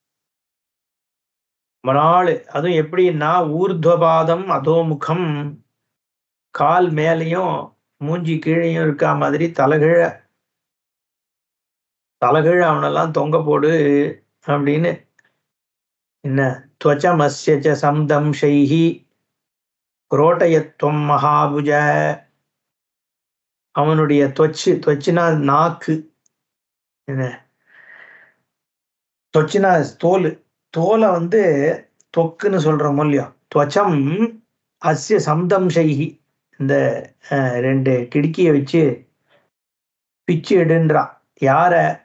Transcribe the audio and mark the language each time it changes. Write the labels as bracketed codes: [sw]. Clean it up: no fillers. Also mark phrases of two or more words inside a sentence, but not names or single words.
[ta] ரொம்ப நாள். அதுவும் எப்படின்னா [sa] ऊर्ध्वपादम् अधोमुखम्, [ta] கால் மேலையும் மூஞ்சி கீழையும் இருக்கா மாதிரி தலகிழ அவனெல்லாம் தொங்க போடு அப்படின்னு. [sa] என்ன त्वचमस्य च संदंशैः क्रोटयत्वं महाभुज, [ta] அவனுடைய त्वचனா நாக்கு, என்ன त्वचனா தோல், தோலை தொக்குன்னு சொல்றோம் இல்லையோ. [sa] त्वचम् अस्य संदंशैः, [ta] இந்த ரெண்டு கிடுக்கிய வச்சு பிச்சு எடுன்றா. யார?